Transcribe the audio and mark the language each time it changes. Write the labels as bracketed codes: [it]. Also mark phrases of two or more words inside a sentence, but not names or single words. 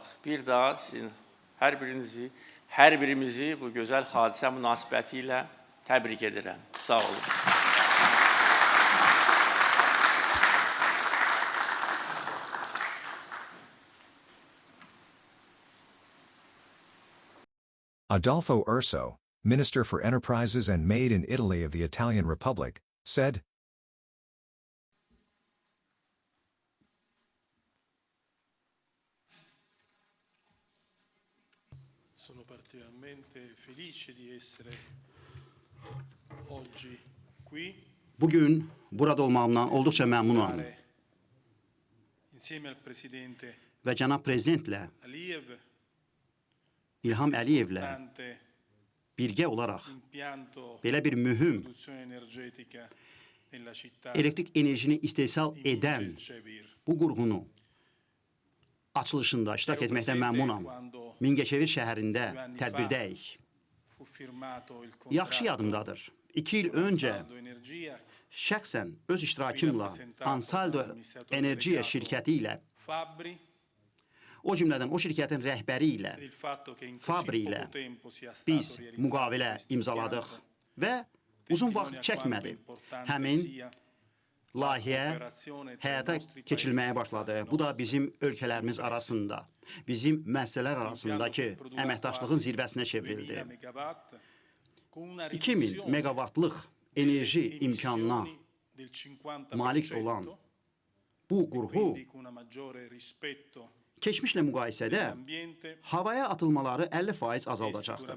[az] Bir daha sizin hər birimizi bu gözəl hadisə münasibəti ilə təbrik edirəm. Sağ olun. [en] Adolfo Urso, Minister for Enterprises and Made in Italy of the Italian Republic, said, [it] Sono particolarmente felice di essere oggi qui. [az] Bugün burada olmağımdan olduqca məmnunam [it] Insieme al Presidente [az] və cənab prezidentlə, Aliyev, İlham Əliyevlə [it] importante [az] birgə olaraq [it] impianto [az] belə bir mühüm [it] produzione energetica nella città [az] elektrik enerjini istehsal [it] di [az] edən Mingəçevir. bu qurğunu açılışında iştirak etməkdən məmnunam. Mingəçevir şəhərində tədbirdəyik. [it] Fu firmato il [az] Yaxşı yadımdadır. 2 il öncə Ansaldo Energia şəxsən öz iştirakımla Ansaldo Enerjiya şirkəti ilə Fabri O cümlədən o şirkətin rəhbəri ilə, [it] ed il fatto che in Fabri così [az] ilə [it] poco tempo sia stato [az] biz [it] realizzato [az] müqavilə [it] questo [az] imzaladıq [it] impianto [az] və uzun [it] testimonia [az] vaxt [it] quanto [az] çəkmədi. [it] importante [az] Həmin [it] sia [az] layihə həyata keçirilməyə başladı. Bu da bizim ölkələrimiz arasında, bizim müəssisələr arasındakı əməkdaşlığın zirvəsinə çevrildi. 2000 meqavatlıq enerji imkanına malik olan bu qurğu keçmişlə müqayisədə havaya atılmaları 50% azaldacaqdır.